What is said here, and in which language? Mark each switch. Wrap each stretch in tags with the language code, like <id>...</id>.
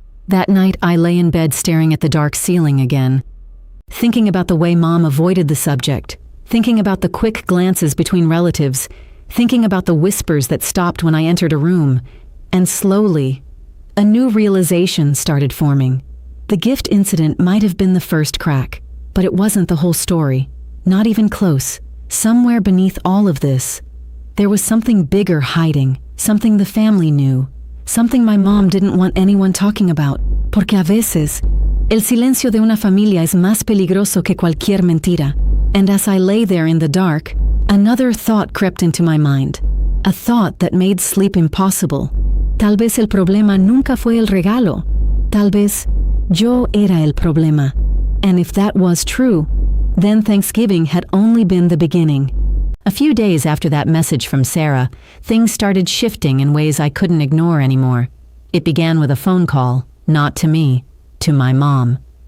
<en>That night, I lay in bed staring at the dark ceiling again, thinking about the way Mom avoided the subject, thinking about the quick glances between relatives, thinking about the whispers that stopped when I entered a room, and slowly, a new realization started forming. The gift incident might have been the first crack, but it wasn't the whole story, not even close. Somewhere beneath all of this, there was something bigger hiding, something the family knew, something my mom didn't want anyone talking about.</en> <es>Porque a veces, el silencio de una familia es más peligroso que cualquier mentira.</es> <en>And as I lay there in the dark, another thought crept into my mind, a thought that made sleep impossible.</en> <es>Tal vez el problema nunca fue el regalo. Tal vez yo era el problema.</es> <en>And if that was true, then Thanksgiving had only been the beginning. A few days after that message from Sarah, things started shifting in ways I couldn't ignore anymore. It began with a phone call, not to me, to my mom.</en>